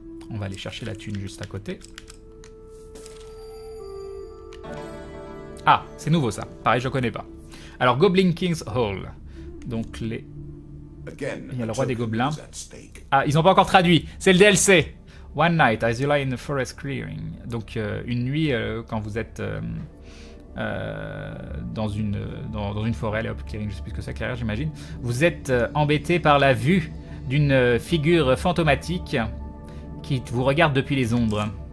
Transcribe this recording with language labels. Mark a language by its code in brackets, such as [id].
[fr] On va aller chercher la thune juste à côté. Ah, c'est nouveau ça. Pareil, je connais pas. Alors, Goblin King's Hall. Donc, il y a le roi des gobelins. Ah, ils n'ont pas encore traduit. C'est le DLC. [en] One night, as you lie in the forest clearing. [fr] Donc, une nuit, quand vous êtes dans une forêt, allez hop, clearing, je sais plus ce que c'est, clairière, j'imagine. Vous êtes embêté par la vue d'une figure fantomatique qui vous regarde depuis les ombres.